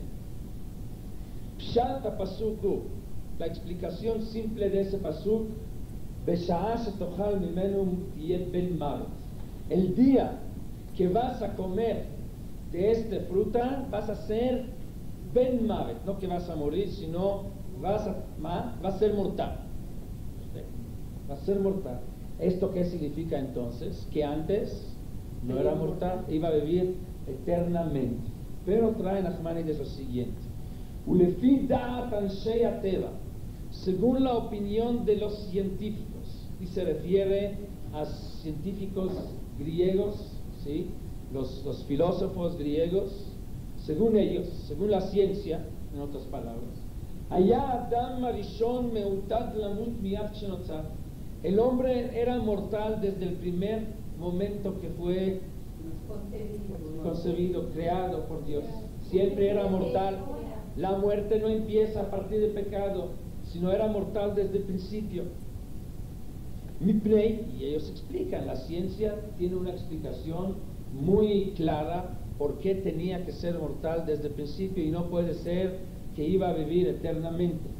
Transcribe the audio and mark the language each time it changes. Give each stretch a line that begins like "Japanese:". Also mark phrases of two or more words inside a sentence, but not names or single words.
Hebrew: פשט הפסוק,
Spanish: la explicación simple de ese pasuk, el día que vas a comer de esta fruta vas a ser
Hebrew: בן מות,
Spanish: no que vas a morir, sino va a ser mortal. Va a ser mortal. ¿Esto qué significa entonces? Que antes no era mortal, iba a vivir eternamente. Pero trae Nachmanides lo siguiente:
Hebrew: ולפי דעת אנשי הטבע,
Spanish: según la opinión de los científicos, y se refiere a científicos griegos, ¿sí? los filósofos griegos, según ellos, según la ciencia, en otras palabras, allá
Hebrew: אדם הראשון מעותד למות מיד שנוצר,
Spanish: el hombre era mortal desde el primer momento que fue concebido, creado por Dios. Siempre era mortal. La muerte no empieza a partir del pecado, sino era mortal desde el principio. Y ellos explican, la ciencia tiene una explicación muy clara por qué tenía que ser mortal desde el principio y no puede ser que iba a vivir eternamente.